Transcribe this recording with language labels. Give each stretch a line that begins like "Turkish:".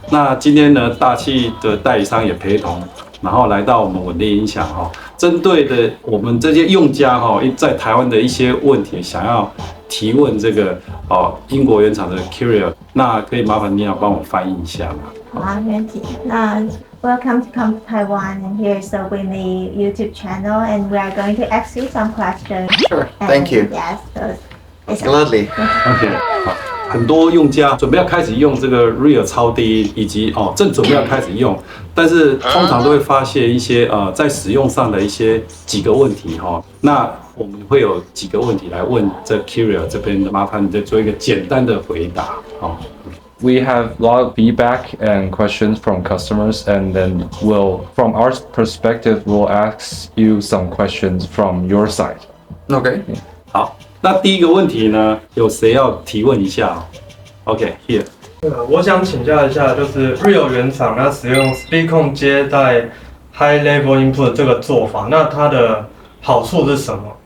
Chinese: 那今天呢，大气的代理商也陪同，然后来到我们稳定音响哈，针对的我们这些用家哈，在台湾的一些问题，想要提问这个英国原厂的 Kojo， 那可以麻烦Nina帮我翻译一下吗？好啊，没问题。那
English: Welcome to come to Taiwan, and here is the Winnie YouTube channel, and we are going to ask you some questions. Sure, thank you. Yes, Gladly.
Chinese: OK， 好，很多用家准备要开始用这个 Rel 超低音，以及正准备要开始用，但是通常都会发现一些在使用上的一些几个问题哈。那我们会有几个问题来问这 Kojo 这边的，麻烦你再做一个简单的回答。好。
English: We have a lot of feedback and questions from customers, and then from our perspective, we'll ask you some questions from your side. Okay.
Chinese: 好，那第一个问题呢，有谁要提问一下？
English: OK, here.
Chinese: 我想请教一下，就是 Rel 原厂它使用 Speakon 接待 High Level Input 这个做法，那它的好处是什么？